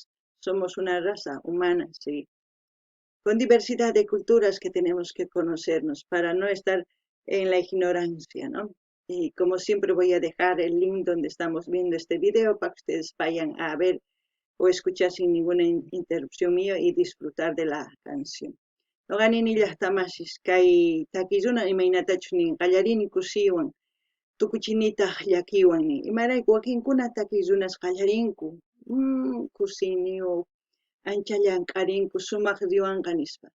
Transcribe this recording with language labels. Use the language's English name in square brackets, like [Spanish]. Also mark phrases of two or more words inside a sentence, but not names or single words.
[Spanish] Somos una raza humana, sí, con diversidad de culturas que tenemos que conocernos para no estar en la ignorancia, ¿no? Y como siempre voy a dejar el link donde estamos viendo este video para que ustedes vayan a ver o escuchar sin ninguna interrupción mía y disfrutar de la canción. [Quechua] Noqanini llaqtamashis kay takiyuna imaynatachus nin qallarini kushiwan tukuchinitaq llakiwanmi imarayku wakinkuna takiyunas qallarinku kusiniyuq ancha llamk'arinku sumaq riwanqa nispa.